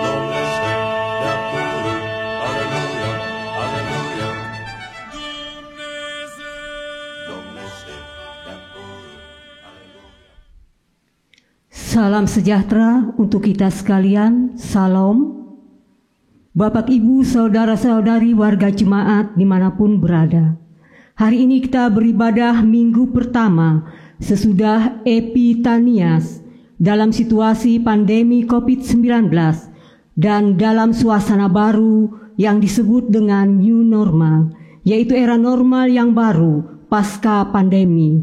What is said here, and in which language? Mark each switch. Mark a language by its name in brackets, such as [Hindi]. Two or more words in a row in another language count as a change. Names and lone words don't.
[Romanian] Domnește de-a pururi. Alleluia, alleluia. Dumnezeu domnește de-a pururi. Alleluia. [Indonesian] Salam sejahtera untuk kita sekalian. Salam. Bapak, Ibu, saudara-saudari warga jemaat dimanapun berada. Hari ini kita beribadah minggu pertama sesudah Epitanias dalam situasi pandemi COVID-19 dan dalam suasana baru yang disebut dengan [English] New Normal, [Indonesian] yaitu era normal yang baru pasca pandemi.